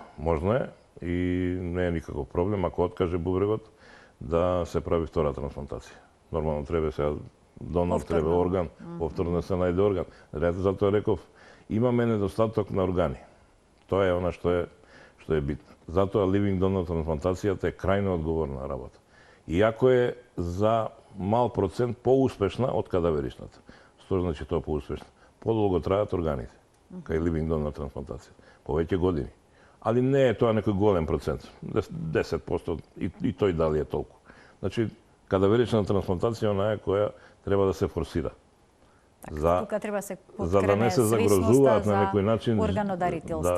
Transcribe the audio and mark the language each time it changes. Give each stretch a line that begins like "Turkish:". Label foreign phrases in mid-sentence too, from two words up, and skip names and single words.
Macedonian: Можно е и не е никаков проблем ако откаже бубрегот да се прави втора трансплантација. Нормално треба сега донор, треба орган, повторно да се најде орган. Затоа реков, имаме недостаток на органи. Тоа е она што е битно. Затоа
English: living donor
Macedonian: трансплантацијата е крајно одговорна работа. Иако е за мал процент поуспешна од кадаверичната. Што значи тоа поуспешна? Подолго трајат органите кај
English: living donor
Macedonian: трансплантација. Повеќе години. Али не е тоа некој голем процент. 10% и тој дали е толку. Значи, кадаверична трансплантација онаа е која треба да се форсира. Тука треба се за да не се загрозуваат на некој начин органодарителството.